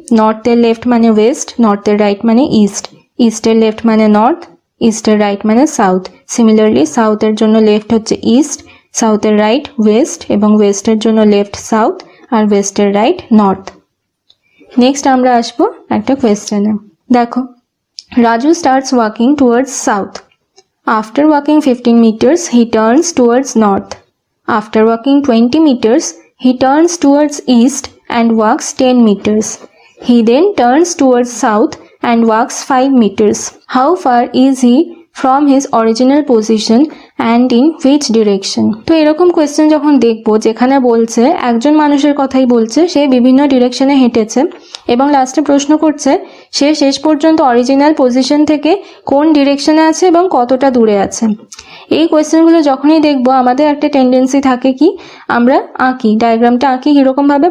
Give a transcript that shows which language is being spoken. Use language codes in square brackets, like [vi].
[bn] নর্থের left মানে West, নর্থের right মানে east, ইস্টের লেফট মানে নর্থ, ইস্টের রাইট মানে সাউথ। সিমিলারলি সাউথের জন্য লেফট হচ্ছে ইস্ট, সাউথের রাইট ওয়েস্ট এবং ওয়েস্টের জন্য লেফট সাউথ আর ওয়েস্টের রাইট নর্থ। নেক্সট আমরা আসবো একটা কোয়েশ্চেনে। দেখো, Raju [en] Starts walking towards south. After walking 15 meters he turns towards north. After walking 20 meters he turns towards east and walks 10 meters. He then turns towards south and walks 5 meters. How far is he from his original position and in which direction? [bn] তো এরকম question যখন দেখবো যেখানে বলছে একজন মানুষের কথাই বলছে, সে বিভিন্ন ডিরেকশনে হেঁটেছে এবং লাস্টে প্রশ্ন করছে সে শেষ পর্যন্ত অরিজিনাল পজিশন থেকে কোন ডিরেকশনে আছে এবং কতটা দূরে আছে। এই কোয়েশ্চেনগুলো যখনই দেখবো আমাদের একটা টেন্ডেন্সি থাকে কি, আমরা আঁকি, ডায়াগ্রামটা আঁকি কীরকমভাবে?